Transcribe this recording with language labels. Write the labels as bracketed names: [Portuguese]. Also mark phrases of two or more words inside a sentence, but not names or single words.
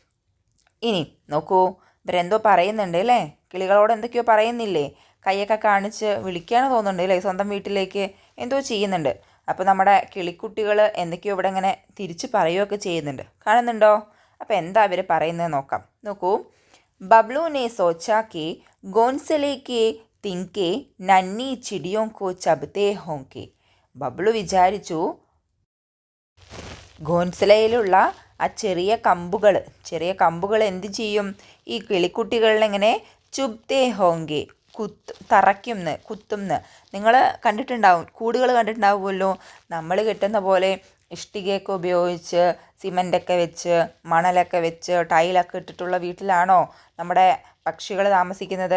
[Malayalam] ഇനി നോക്കൂ, ഇവരെന്തോ പറയുന്നുണ്ട് അല്ലേ. കിളികളോട് എന്തൊക്കെയോ പറയുന്നില്ലേ? കൈയൊക്കെ കാണിച്ച് വിളിക്കുകയാണ് തോന്നുന്നുണ്ട് അല്ലേ, സ്വന്തം വീട്ടിലേക്ക് എന്തോ ചെയ്യുന്നുണ്ട്. അപ്പോൾ നമ്മുടെ കിളിക്കുട്ടികൾ എന്തൊക്കെയോ ഇവിടെ ഇങ്ങനെ തിരിച്ച് പറയുകയൊക്കെ ചെയ്യുന്നുണ്ട്. കാണുന്നുണ്ടോ? അപ്പോൾ എന്താ അവർ പറയുന്നത് നോക്കാം. നോക്കൂ, ബബ്ലു [Hindi] ने सोचा कि घोंसले के तिनके नन्ही चिड़ियों को चबते होंगे. [Malayalam] ബബ്ലു വിചാരിച്ചു ഘോൻസലയിലുള്ള ആ ചെറിയ കമ്പുകൾ എന്ത് ചെയ്യും? ഈ കിളിക്കുട്ടികളിലെങ്ങനെ [Hindi] चुभते होंगे, [Malayalam] കുത്തുംന്ന്. നിങ്ങൾ കണ്ടിട്ടുണ്ടാവും, കൂടുകൾ കണ്ടിട്ടുണ്ടാവുമല്ലോ. നമ്മൾ കെട്ടുന്ന പോലെ ഇഷ്ടികയൊക്കെ ഉപയോഗിച്ച് സിമൻ്റൊക്കെ വെച്ച് മണലൊക്കെ വെച്ച് ടൈലൊക്കെ ഇട്ടിട്ടുള്ള വീട്ടിലാണോ നമ്മുടെ പക്ഷികൾ താമസിക്കുന്നത്?